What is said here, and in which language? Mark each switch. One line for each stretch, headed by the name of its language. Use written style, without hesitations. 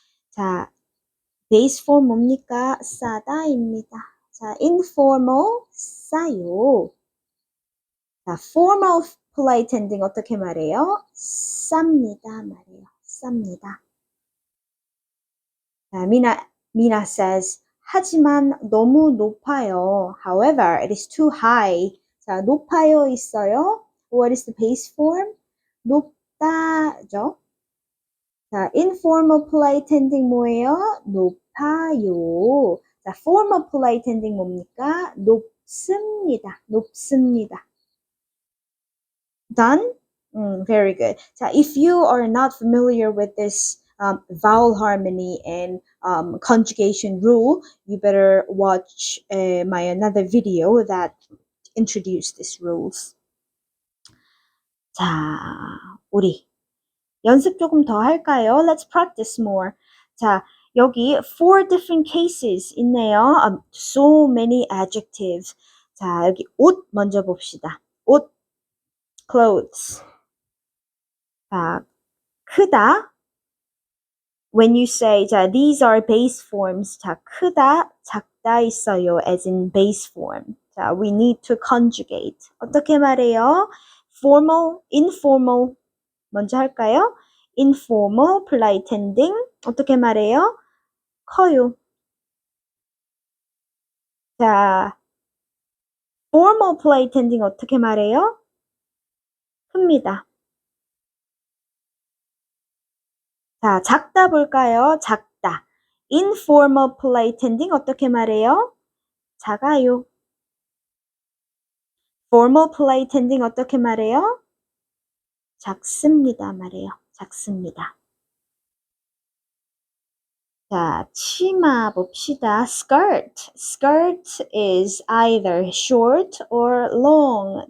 Korean: 자, base form 뭡니까? 싸다입니다. 자, informal. 싸요. 자,
English: formal polite ending
Korean: 어떻게 말해요? 쌉니다. 말해요. 쌉니다. 자,
English: Mina says,
Korean: 하지만 너무 높아요.
English: However, it is too high. 자,
Korean: 높아요 있어요.
English: What is the base form?
Korean: 높다죠.
English: 자, informal polite ending
Korean: 뭐예요? 높아요.
English: 자, formal polite ending
Korean: 뭡니까? 높습니다. 높습니다.
English: Done? Very good. 자, if you are not familiar with this vowel harmony and conjugation rule, you better watch my another video that introduced these rules.
Korean: 자, 우리 연습 조금 더 할까요?
English: Let's practice more. 자, 여기 4 different cases
Korean: 있네요.
English: So many adjectives.
Korean: 자, 여기 옷 먼저 봅시다. 옷,
English: clothes.
Korean: 자, 크다.
English: When you say, 자, these are base forms. 자,
Korean: 크다, 작다 있어요.
English: As in base form. 자, we need to conjugate.
Korean: 어떻게 말해요?
English: Formal, informal.
Korean: 먼저 할까요?
English: Informal, polite ending.
Korean: 어떻게 말해요? 커요. 자,
English: formal, polite ending
Korean: 어떻게 말해요? 큽니다. 자, 작다 볼까요? 작다.
English: Informal, polite ending
Korean: 어떻게 말해요? 작아요. formal play tending 어떻게 말해요? 작습니다 말해요. 작습니다. 자, 치마 봅시다. skirt.
English: skirt is either short or long.